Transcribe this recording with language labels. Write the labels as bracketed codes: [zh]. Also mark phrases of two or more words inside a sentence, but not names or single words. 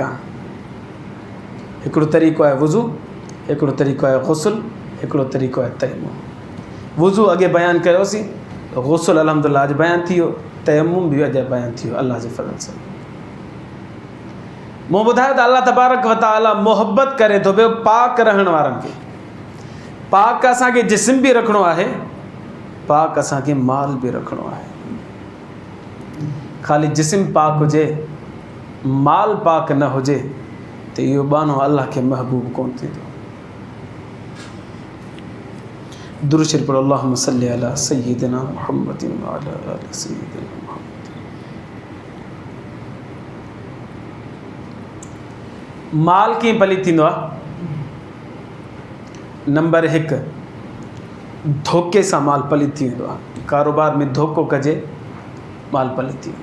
[sd] हिकिड़ो तरीक़ो आहे वुज़ू, हिकिड़ो तरीक़ो आहे गुसुल, हिकिड़ो तरीक़ो आहे तयम्मुम। वुज़ू अॻे बयानु कयोसीं, गुसुल अल्हम्दुलिल्लाह अॼु बयानु थी वियो, तयम्मुम बि अॼु बयानु थी वियो अल्लाह जे फज़ल सां। मूं ॿुधायो त अल्लाह [ar] تبارك و تعالى [sd] मोहबत करे थो पियो पाक रहण वारनि खे। पाक असांखे जिस्म बि रखिणो आहे, पाक असांखे माल बि रखिणो आहे। ख़ाली जिस्म पाक हुजे, माल पाक न हुजे त इहो बानो अल्लाह खे महबूब कोन थींदो। दुरूद शरीफ़ पढ़ो, [ar] اللهم صل على سيدنا محمد و على آل سيدنا محمد. [sd] माल कीअं पलीत थींदो आहे? नंबर 1, धोखे सां माल पलीत थी वेंदो आहे। कारोबार में धोखो कजे, माल पलीत थी वेंदो।